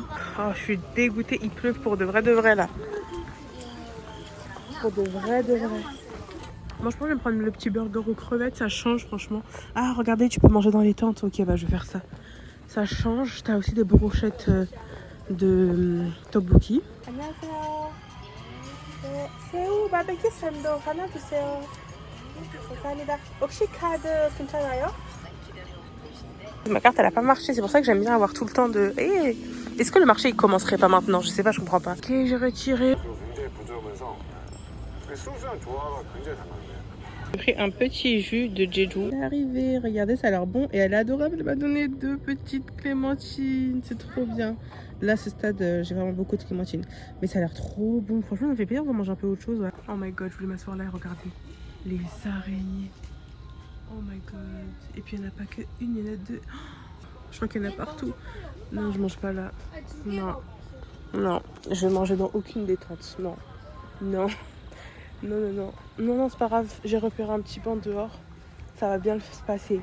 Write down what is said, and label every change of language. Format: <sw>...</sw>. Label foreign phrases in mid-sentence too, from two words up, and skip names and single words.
<fr>Oh, je suis dégoûtée. Il pleut pour de vrai là. Pour de vrai. Moi, je pense que je vais me prendre le petit burger aux crevettes. Ça change, franchement. Ah, regardez, tu peux manger dans les tentes. Ok, bah, je vais faire ça. Ça change. T'as aussi des brochettes de tteokbokki.</fr> <ko>안녕하세요. 새우 바베큐 샌드위치 하나 주세요. 감사합니다. 혹시 카드 괜찮아요?</ko> <fr>Ma carte elle a pas marché, c'est pour ça que j'aime bien avoir tout le temps de. Est-ce que le marché il commencerait pas maintenant? Je sais pas, je comprends pas. Ok, j'ai retiré. J'ai pris un petit jus de Jeju. Elle est arrivée, regardez, ça a l'air bon et elle est adorable. Elle m'a donné 2 petites clémentines, c'est trop bien. Là, à ce stade, j'ai vraiment beaucoup de clémentines. Mais ça a l'air trop bon. Franchement, ça me fait plaisir de manger un peu autre chose. Ouais.</fr> <en>Oh my god,</en> <fr>je voulais m'asseoir là et regarder les araignées.</fr> <en>Oh my god.</en> <fr>Et puis, il n'y en a pas qu'une, il y en a 2. Je crois qu'il y en a partout. Non, je mange pas là. Non, je vais manger dans aucune des tentes. Non, c'est pas grave. J'ai repéré un petit banc dehors. Ça va bien se passer.</fr>